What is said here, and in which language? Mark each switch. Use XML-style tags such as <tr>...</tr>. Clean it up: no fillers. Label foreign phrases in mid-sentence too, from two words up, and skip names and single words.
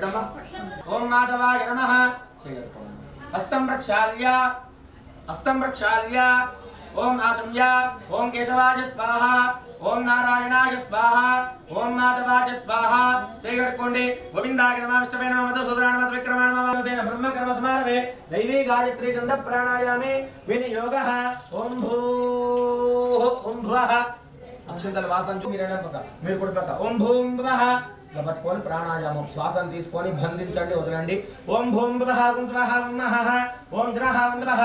<sa>अम्मा ओम माधवाय नमः हस्तं प्रक्षाल्य ओम आचम्य ओम केशवाय स्वाहा ओम नारायणाय स्वाहा ओम माधवाय स्वाहा चेयगडकोंडे गोविंदाय नमः विष्णवे नमः मधुसूदनाय नमः विक्रमाय नमः वामदेवाय ब्रह्म कर्म समारभे दैवी गायत्री गंध प्राणायामे विनियोगः ओम</sa> <te>भुवः అక్షంతల వాసన మీరు కూడా పక్క</te> <sa>ఓం భూం భువః</sa> <te>ఇట్లా పట్టుకొని ప్రాణాయామం శ్వాసన తీసుకొని బంధించండి</te> <sa>వదలండి ఓం భూం భువః ఓం స్వాహ ఓం నమః ఓం ద్రః ఓం ద్రః</sa>